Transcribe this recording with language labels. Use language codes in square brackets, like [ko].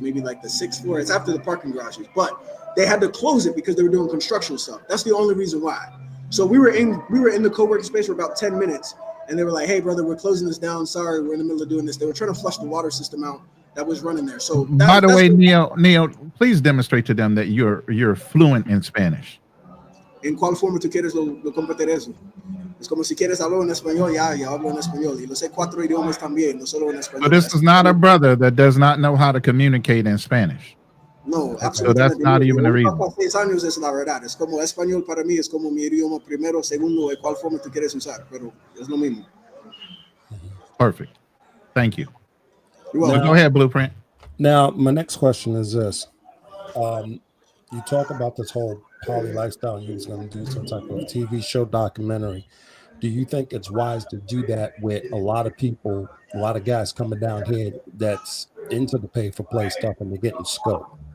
[en] Maybe like the 6th floor. It's after the parking garages. But they had to close it because they were doing construction stuff. That's the only reason why. So we were in the co-working space for about 10 minutes, and they were like, "Hey, brother, we're closing this down. Sorry, we're in the middle of doing this." They were trying to flush the water system out that was running there. So by the way, Neo, please demonstrate to them that you're fluent in Spanish. [es] ¿En cuál forma tú quieres lo compartir eso? Es como si quieres hablar en español, ya hablo en español. Y lo sé 4 idiomas también, no solo en español. [en] But this is not a brother that does not know how to communicate in Spanish. No, absolutely. So that's not even a reason. [es] 6 años es la verdad. Es como español para mí, es como mi idioma primero, segundo, de cuál forma tú quieres usar, pero es lo mismo. [en] Perfect. Thank you. Well, go ahead, Blueprint. Now, my next question is this. You talk about this whole poly lifestyle, and you was going to do some type of TV show documentary. Do you think it's wise to do that with a lot of people, a lot of guys coming down here that's into the pay for play stuff and they're getting scoped?